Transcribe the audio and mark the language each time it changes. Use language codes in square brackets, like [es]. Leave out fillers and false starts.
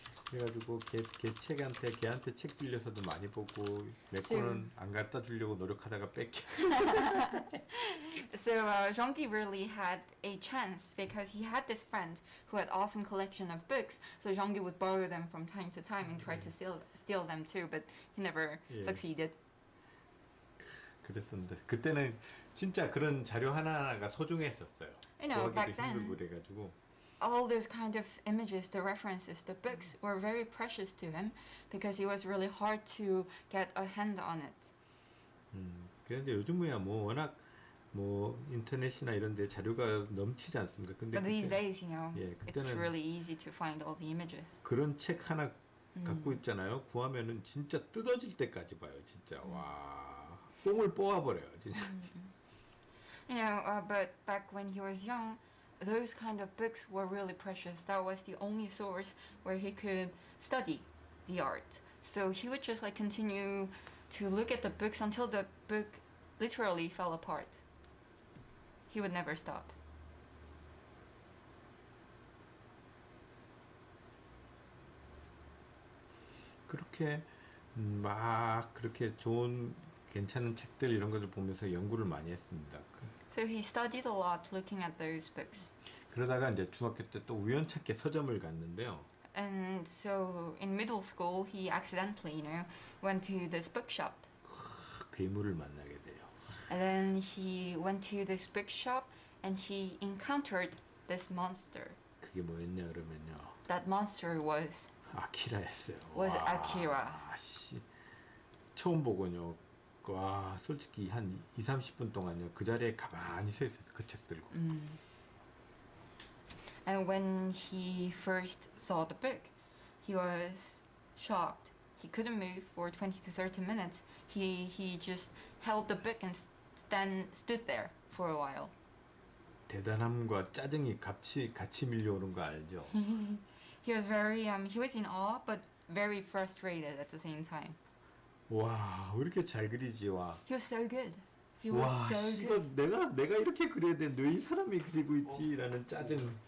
[ko] 그래가지고 걔한테 책 빌려서도 많이 보고 몇 권은 안 갖다 주려고 노력하다가 뺏겨. [en] So Jean-Guy really had a chance because he had this friend who had awesome collection of books. So Jean-Guy would borrow them from time to time and try to steal them too, but he never succeeded. [ko] 그랬었는데 그때는 진짜 그런 자료 하나하나가 소중했었어요. [en] Back then, [ko] 힘들고 그래가지고. [en] all those kind of images, the references, the books were very precious to him because it was really hard to get a hand on it. [ko] 그런데 요즘이야 뭐 워낙 뭐 인터넷이나 이런 데 자료가 넘치지 않습니까? 근데 [en] But these days, it's [ko] 그때는 [en] really easy to find all the images. [ko] 그런 책 하나 갖고 있잖아요. 구하면은 진짜 뜯어질 때까지 봐요. 진짜 와 똥을 뽑아버려요. 진짜. [en] But back when he was young, those kind of books were really precious. That was the only source where he could study the art. So he would just continue to look at the books until the book literally fell apart. He would never stop. [ko] 그렇게 막 그렇게 좋은 괜찮은 책들 이런 것을 보면서 연구를 많이 했습니다. [en] So he studied a lot looking at those books. [ko] 그러다가 이제 중학교 때 또 우연찮게 서점을 갔는데요. [en] And so in middle school, he accidentally, went to this bookshop. [ko] 괴물을 만나게 돼요. [en] And then he went to this bookshop and he encountered this monster. [ko] 그게 뭐였냐 그러면요. [en] That monster was [ko] 아키라였어요. [en] was Akira. [ko] 씨. 처음 보고요. 와, 솔직히 한 2-30분 동안요. 그 자리에 가만히 서 있었어요. 그 책 들고. [en] And when he first saw the book, he was shocked. He couldn't move for 20 to 30 minutes. He just held the book and stood there for a while. [ko] 대단함과 짜증이 같이 밀려오는 거 알죠? [en] He was he was in awe but very frustrated at the same time. [ko] 와, 왜 이렇게 잘 그리지? 와. [en] He was so good. He was 와, so [ko] 이거 [en] good. [ko] 내가 이렇게 그려야 되는데 왜 이 사람이 그리고 있지라는 짜증.